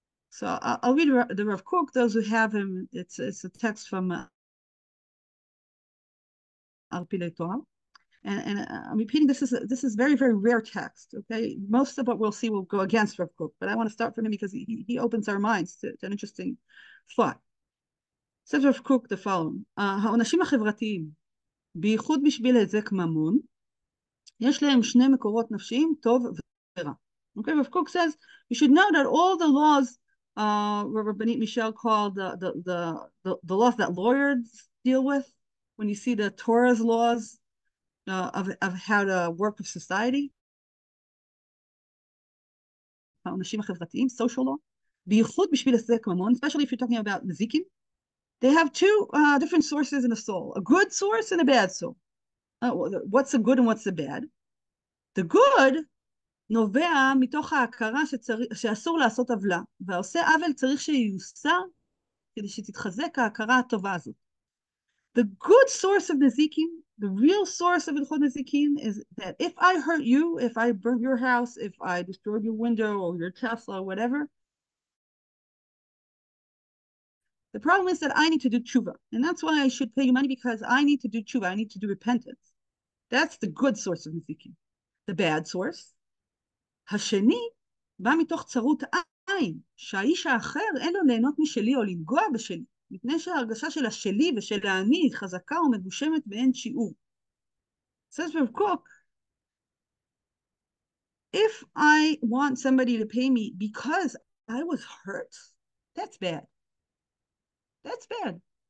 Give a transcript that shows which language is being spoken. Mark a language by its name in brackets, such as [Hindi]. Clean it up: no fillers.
[English] So I'll read the Rav Kook. Those who have him, it's a text from Al Pilei Torah, and I'm repeating. This is very, very rare text. Okay, most of what we'll see will go against Rav Kook, but I want to start from him because he opens our minds to an interesting thought. Says Rav Kook the following: [Hebrew] העונשים החברתיים, בייחוד בשביל היזק ממון, יש להם שני מקורות נפשיים, טוב ורע. [English] Okay, Rav Kook says you should know that all the laws Rabbanit Michelle called the laws that lawyers deal with, when you see the Torah's laws of how to work with society, [Hebrew] העונשים החברתיים, [English] social law, [Hebrew] בייחוד בשביל היזק ממון, [English] especially if you're talking about nezikin, they have two different sources in the soul, a good source and a bad soul. What's the good and what's the bad? The good [Hebrew] נובע מתוך ההכרה שאסור לעשות עוולה, והעושה עוול צריך שיוסר כדי שתתחזק ההכרה הטובה הזאת. [English] The good source of nezikin, the real source of Hilchot Nezikin, is that if I hurt you, if I burn your house, if I destroyed your window or your Tesla or whatever, the problem is that I need to do tshuva, and that's why I should pay you money, because I need to do tshuva, I need to do repentance. That's the good source of nezikin. The bad source, [Hebrew] השני, בא מתוך צרות שהאיש האחר אין לו ליהנות משלי או לנגוע בשלי, מפני שההרגשה של השלי ושל האני חזקה ומגושמת באין שיעור. [English] Says Rav Kook, if I want somebody to pay me because I was hurt, that's bad. That's bad.